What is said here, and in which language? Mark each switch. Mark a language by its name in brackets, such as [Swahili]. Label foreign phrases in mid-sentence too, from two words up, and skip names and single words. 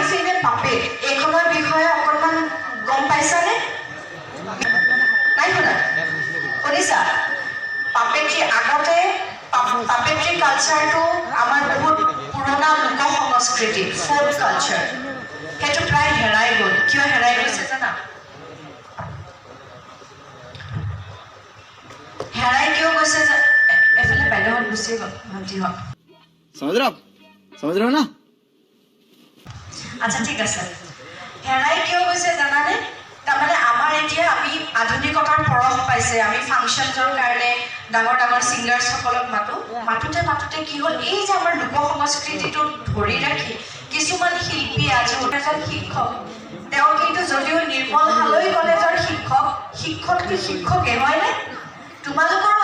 [English] in a puppet [Assamese] এইখনৰ বিষয়ে অকণমান গম পাইছানে নাই শুনা শুনিছা পাপেট্ৰি আগতে [English] puppetry culture [Assamese] আমাৰ বহুত পুৰণা লোক সংস্কৃতি [English] folk culture [Assamese] সেইটো প্ৰায় হেৰাই গ'ল কিয় হেৰাই গৈছে জানা হেৰাই কিয় গৈছে এফালে বাইদেউহঁত গুচি গ'ল ভণ্টিহঁত [Hindi] समझ रहे हो ना [Assamese] আচ্ছা ঠিক আছে হেৰাই কিয় গৈছে জানানে তাৰমানে আমাৰ এতিয়া আমি আধুনিকতাৰ পৰশ পাইছে আমি ফাংচনছৰ কাৰণে ডাঙৰ ডাঙৰ ছিংগাৰ্ছসকলক মাতোতে কি হ'ল এই যে আমাৰ লোক সংস্কৃতিটো ধৰি ৰাখি কিছুমান শিল্পী আজি এজন শিক্ষক তেওঁ কিন্তু যদিও নিৰ্মল হালৈ কলেজৰ শিক্ষকে হয়নে তোমালোকৰো